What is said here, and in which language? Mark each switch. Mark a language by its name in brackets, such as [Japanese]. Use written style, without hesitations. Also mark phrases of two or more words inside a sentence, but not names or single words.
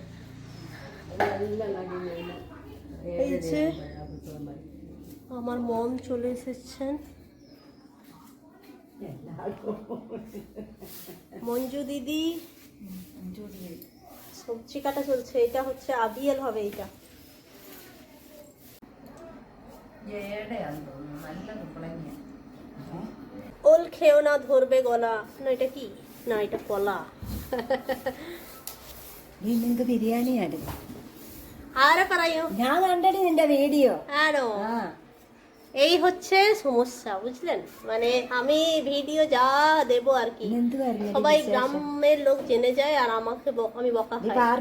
[Bangla] এই যে আমার মম চলে এসেছেন, মঞ্জু দিদি, সবজি কাটা চলছে। এটা হচ্ছে আবিয়াল হবে, এটা ওল খেও না, ধরবে গলা। না এটা কি, না এটা কলা। [Malayalam] നിങ്ങൾക്ക് ബിരിയാണി ആയിരുന്നു. ആരെ പറയൂ, ഞാൻ കണ്ടടി നിന്റെ വീഡിയോ. [Bangla] আনো এই হচ্ছে সমস্যা, বুঝলেন? মানে আমি ভিডিও যা দেব আর কি, সবাই গ্রামের লোক জেনে যায় আর আমাকে আমি বকা খাই।